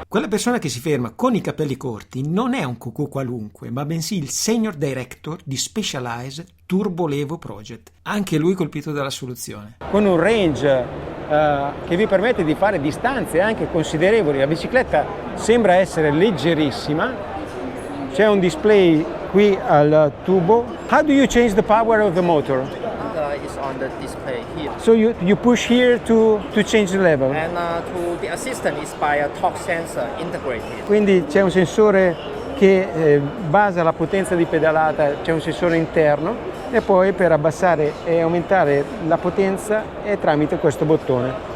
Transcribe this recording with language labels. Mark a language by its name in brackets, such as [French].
[Italian] Quella persona che si ferma con i capelli corti non è un cucù qualunque, ma bensì il Senior Director di Specialized Turbo Levo Project, anche lui colpito dalla soluzione. Con un range che vi permette di fare distanze anche considerevoli, la bicicletta sembra essere leggerissima, c'è un display qui al tubo. [English] How do you change the power of the motor? Is on the display here. So you push here to change the level? And to the assistant is by a torque sensor integrated. [Italian] Quindi c'è un sensore che basa la potenza di pedalata, c'è un sensore interno e poi per abbassare e aumentare la potenza è tramite questo bottone.